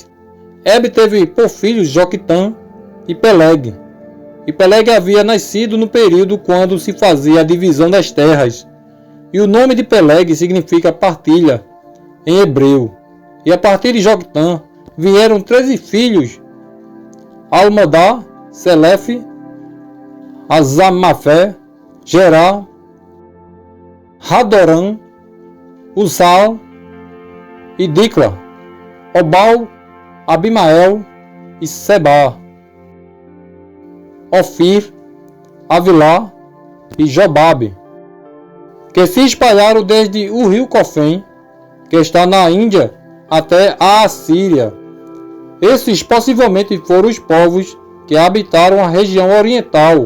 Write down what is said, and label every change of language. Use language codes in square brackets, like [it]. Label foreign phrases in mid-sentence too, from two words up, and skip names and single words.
[pt] Eber teve por filhos Joquitã e Peleg. E Peleg havia nascido no período quando se fazia a divisão das terras. E o nome de Peleg significa partilha em hebreu. E a partir de Joquitã vieram 13 filhos: Almodá, Selefe, Azamafé, Gerá, Hadoram, Uzal e Dicla, Obal, Abimael e Seba, Ofir, Avilá e Jobabe, que se espalharam desde o rio Cofém, que está na Índia, até a Assíria. Esses possivelmente foram os povos que habitaram a região oriental.